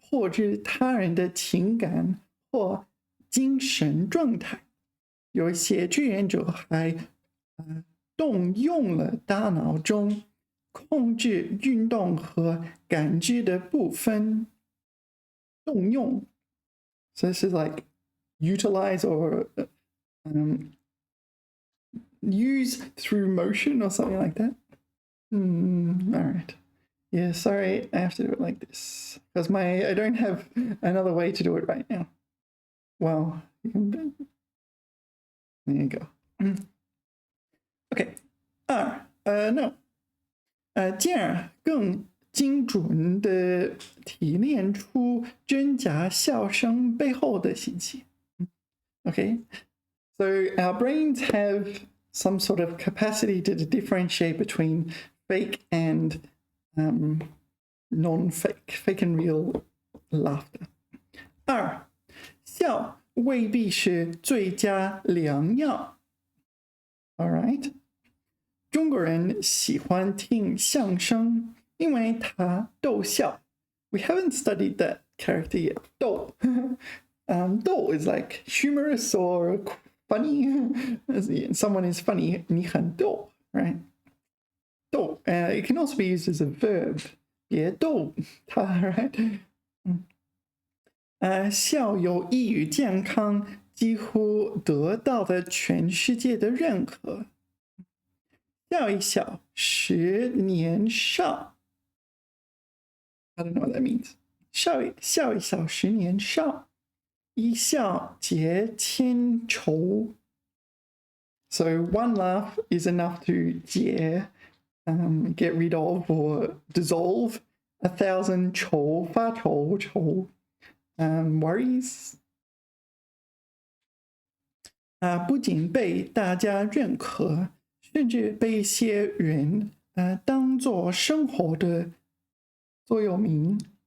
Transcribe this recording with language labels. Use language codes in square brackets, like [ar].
[zh] 获知他人的情感或精神状态。有一些志愿者还动用了大脑中控制运动和感知的部分。 [en] 动用 so this is like utilize or use through motion or something like that. All right. Yeah, sorry, I have to do it like this because I don't have another way to do it right now. Well, there you go. Okay. No. [zh] 进而更精准地提炼出真假笑声背后的信息。 [en] Okay. So our brains have some sort of capacity to differentiate between fake and non-fake, fake and real laughter. [zh] 二，笑未必是最佳良药。 [en] All right. [zh] 中国人喜欢听相声，因为它逗笑。 [en] We haven't studied that character yet. 逗，逗 is like humorous or funny. Someone is funny, [zh] 你很逗 [en] right? [zh] 逗. [en] It can also be used as a verb. [zh] 别逗他 right? 笑有益于健康，几乎得到了全世界的认可。笑一笑，十年少。 [en] I don't know what that means. [zh] 笑一笑，十年少。一笑解千愁。 [en] So one laugh is enough to 解 get rid of or dissolve 1,000 愁发愁 worries. [zh] 不仅被大家认可，甚至被一些人当作生活的座右铭。